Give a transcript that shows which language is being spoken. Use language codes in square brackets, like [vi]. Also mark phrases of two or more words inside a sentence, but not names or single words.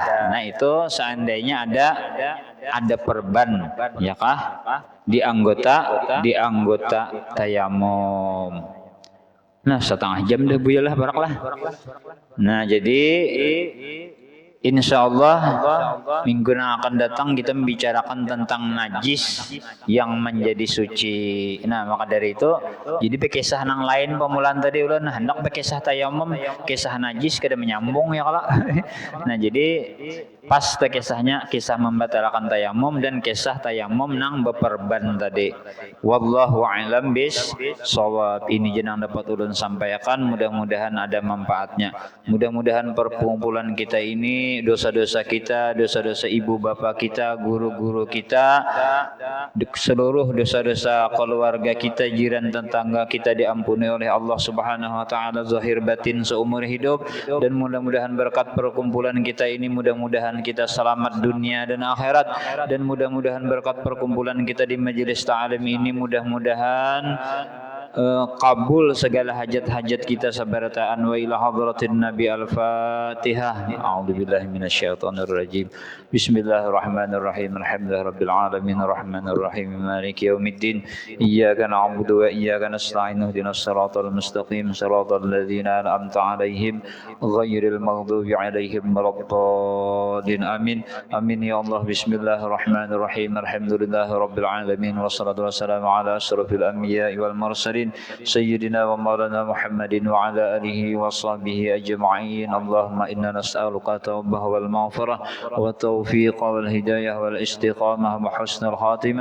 [id] Nah itu seandainya ada perban, ya kah? Di anggota tayamum. [bjn] Nah setengah jam dah buyalah baraklah. [id] Nah jadi [ar] إن شاء الله [id] minggu yang akan datang kita membicarakan tentang najis yang menjadi suci. [bjn] Nah maka dari itu jadi bekisah nang lain pemulaan tadi ulah nah hendak bekisah tayamum kisah najis kada menyambung ya kalau. Nah jadi pas kisahnya kisah membatalkan tayamum dan kisah tayamum nang beperban tadi. [ar] والله أعلم بالصواب. [bjn] Ini jenang dapat ulun sampaikan, [id] mudah-mudahan ada manfaatnya. Mudah-mudahan perkumpulan kita ini, dosa-dosa kita, dosa-dosa ibu bapak kita, guru-guru kita, seluruh dosa-dosa keluarga kita, jiran tetangga kita diampuni oleh Allah [ar] سبحانه وتعالى [id] zahir batin seumur hidup, dan mudah-mudahan berkat perkumpulan kita ini mudah-mudahan kita selamat dunia dan akhirat, dan mudah-mudahan berkat perkumpulan kita di majelis ta'lim ini mudah-mudahan kabul segala hajat-hajat kita sabarataan [ar] وإلى حضرة النبي الفاتحة. أعوذ بالله من الشيطان الرجيم. بسم الله الرحمن الرحيم. الحمد لله رب العالمين الرحمن الرحيم مالك يوم الدين. إياك نعبد وإياك نستعين اهدنا الصراط المستقيم صراط الذين أنعمت عليهم غير المغضوب عليهم ولا الضالين. آمين. آمين يا الله. Bismillahirrahmanirrahim. الحمد لله رب العالمين والصلاة والسلام على أشرف الأنبياء والمرسلين سيدنا ومولانا محمد وعلى آله وصحبه أجمعين. اللهم إنا نسألك التوبة والمغفرة والتوفيق والهداية والاستقامة وحسن الخاتمة.